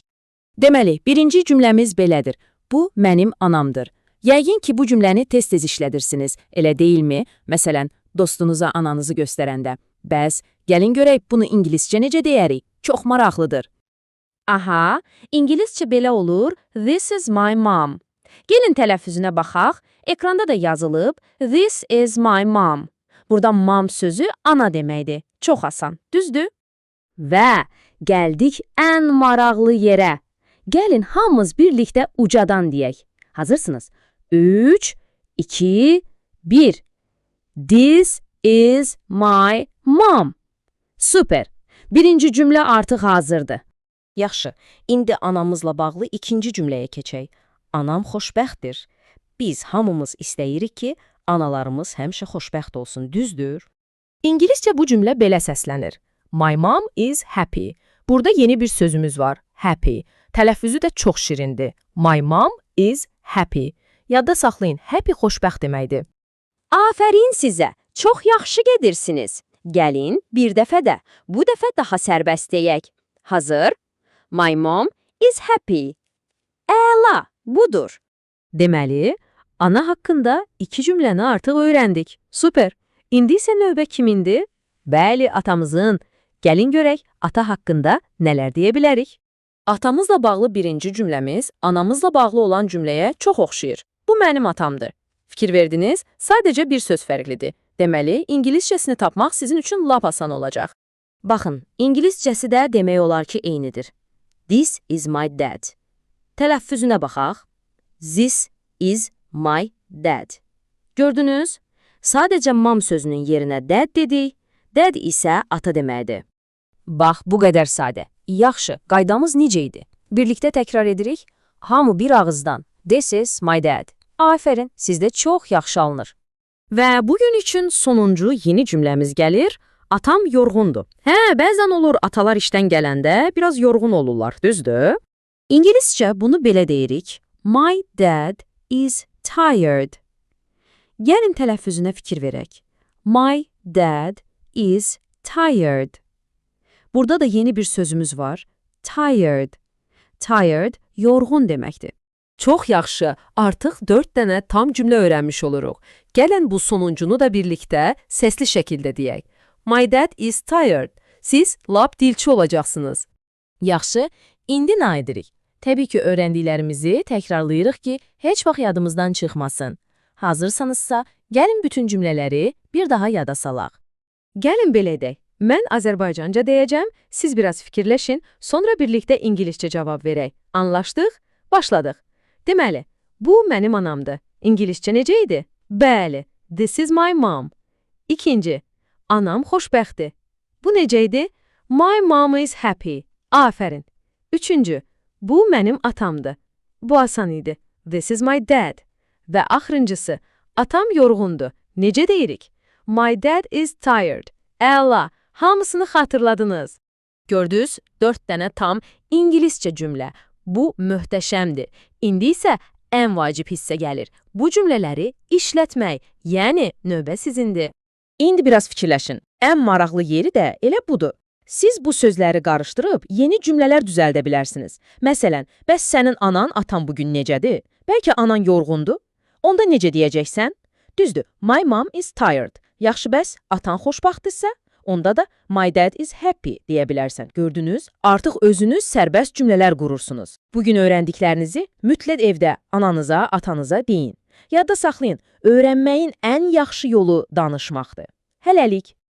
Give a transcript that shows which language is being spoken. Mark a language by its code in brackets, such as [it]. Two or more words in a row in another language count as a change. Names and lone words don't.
[az] Deməli, birinci cümləmiz belədir. Bu, mənim anamdır. Yəqin ki, bu cümləni tez-tez işlədirsiniz, elə deyilmi? Məsələn, dostunuza ananızı göstərəndə. Bəs, gəlin görək, bunu ingiliscə necə deyərik? Çox maraqlıdır. Aha, ingiliscə belə olur, [en] this is my mom. [az] Gəlin tələffüzünə baxaq, ekranda da yazılıb, [en] this is my mom. [az] Burada mom sözü ana deməkdir. Çox asan, düzdür? Və gəldik ən maraqlı yerə. Gəlin hamımız birlikdə ucadan deyək. Hazırsınız? 3, 2, 1. [en] This is my mom. Super. [az] Birinci cümlə artıq hazırdır. Yaxşı, indi anamızla bağlı ikinci cümləyə keçək. Anam xoşbəxtdir. Biz hamımız istəyirik ki, analarımız həmişə xoşbəxt olsun, düzdür? İngiliscə bu cümlə belə səslənir. [en] My mom is happy. [az] Burada yeni bir sözümüz var, happy. Tələffüzü də çox şirindir. [en] My mom is happy. [az] Yadda saxlayın, happy xoşbəxt deməkdir. Afərin sizə, çox yaxşı gedirsiniz. Gəlin, bir dəfə də, bu dəfə daha sərbəst deyək. Hazır? [en] My mom is happy. [az] Əla, budur. Deməli, ana haqqında iki cümləni artıq öyrəndik. Super. İndi isə növbə kimindir? Bəli, atamızın. Gəlin görək, ata haqqında nələr deyə bilərik? Atamızla bağlı birinci cümləmiz anamızla bağlı olan cümləyə çox oxşayır. Bu mənim atamdır. Fikir verdiniz, sadəcə bir söz fərqlidir. Deməli, ingiliscəsini tapmaq sizin üçün lap asan olacaq. Baxın, ingiliscəsi də demək olar ki, eynidir. [en] This is my dad. [az] Tələffüzünə baxaq. [en] This is my dad. [az] Gördünüz? Sadəcə mom sözünün yerinə dad dedik, dad isə ata deməkdir. Bax, bu qədər sadə. Yaxşı, qaydamız necə idi? Birlikdə təkrar edirik. Hamı bir ağızdan. [en] This is my dad. [az] Afərin, sizdə çox yaxşı alınır. Və bugün üçün sonuncu yeni cümləmiz gəlir. Atam yorğundur. Bəzən olur atalar işdən gələndə biraz yorğun olurlar, düzdür? İngiliscə bunu belə deyirik. [en] My dad is tired. [az] Gəlin tələffüzünə fikir verək. [en] My dad is tired. [az] Burada da yeni bir sözümüz var. [en] Tired. Tired, [az] yorğun deməkdir. Çox yaxşı, artıq 4 dənə tam cümlə öyrənmiş oluruq. Gəlin bu sonuncunu da birlikdə səsli şəkildə deyək. [en] My dad is tired. [az] Siz lap dilçi olacaqsınız. Yaxşı, indi nə edirik? Təbii ki, öyrəndiklərimizi təkrarlayırıq ki, heç vaxt yadımızdan çıxmasın. Hazırsanızsa, gəlin bütün cümlələri bir daha yada salaq. Gəlin belə edək. Mən Azərbaycanca deyəcəm, siz biraz fikirləşin, sonra birlikdə İngiliscə cavab verək. Anlaşdıq? Başladıq. Deməli, bu mənim anamdır. İngiliscə necə idi? Bəli, [en] this is my mom. [az] İkinci, anam xoşbəxtdir. Bu necə idi? [en] My mom is happy. [az] Afərin. Üçüncü, bu mənim atamdır. Bu asan idi. [en] This is my dad. [az] Və axırıncısı, atam yorğundur. Necə deyirik? [en] My dad is tired. [az] Əla, hamısını xatırladınız. Gördünüz, 4 dənə tam ingiliscə cümlə. Bu möhtəşəmdir. İndi isə ən vacib hissə gəlir. Bu cümlələri işlətmək, yəni növbə sizindir. İndi biraz fikirləşin. Ən maraqlı yeri də elə budur. Siz bu sözləri qarışdırıb yeni cümlələr düzəldə bilərsiniz. Məsələn, bəs sənin anan, atan bugün necədir? Bəlkə anan yorğundur? Onda necə deyəcəksən? Düzdür, [en] my mom is tired. [az] Yaxşı bəs, atan xoşbəxtdirsə? Onda da [en] my dad is happy [az] deyə bilərsən. Gördünüz, artıq özünüz sərbəst cümlələr qurursunuz. Bugün öyrəndiklərinizi mütləq evdə ananıza, atanıza deyin. Yadda saxlayın, öyrənməyin ən yaxşı yolu danışmaqdır. Hələlik.